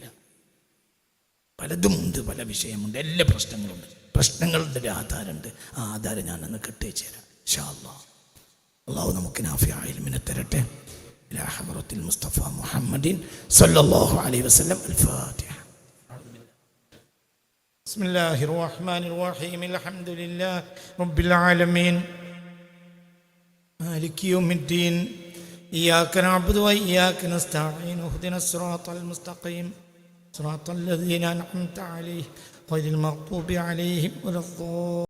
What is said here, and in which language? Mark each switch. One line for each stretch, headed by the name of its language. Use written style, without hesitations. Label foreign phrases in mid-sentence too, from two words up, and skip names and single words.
Malayalam: പലതുമുണ്ട്, പല വിഷയമുണ്ട്, എല്ലാ പ്രശ്നങ്ങളുണ്ട്. പ്രശ്നങ്ങളുടെ ഒരു ആധാരമുണ്ട്. ആ ആധാരം ഞാനൊന്ന് കെട്ടിച്ചു തരാം
Arabic: إن شاء الله.
Malayalam: അള്ളാഹു നമുക്ക് നാഫിയ ഇൽമിനെ തരട്ടെ.
Arabic: إلى حضرة المصطفى محمد صلى الله عليه وسلم. അൽ-ഫാത്തിഹ. بسم الله الرحمن الرحيم. الحمد لله رب العالمين مالك يوم الدين إياك نعبد وإياك نستعين اهدنا الصراط المستقيم صراط الذين أنعمت عليهم غير المغضوب عليهم ولا الضالين.